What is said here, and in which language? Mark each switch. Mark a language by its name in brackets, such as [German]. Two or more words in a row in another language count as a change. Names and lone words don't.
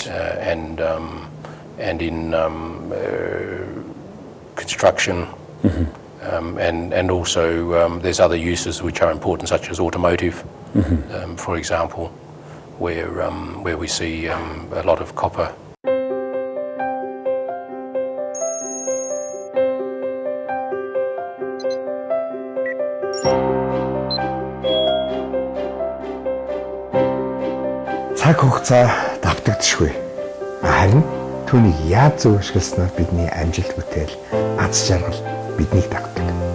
[English] And in construction. And also there's other uses which are important, such as automotive, for example, where we see a lot of copper. [Mongolian] Цаг хугацаа давтагдчихгүй. Харин түүнийг яаж зөв ашигласнаар бидний амжилт бүтээл, аз жаргал биднийг дагдаг.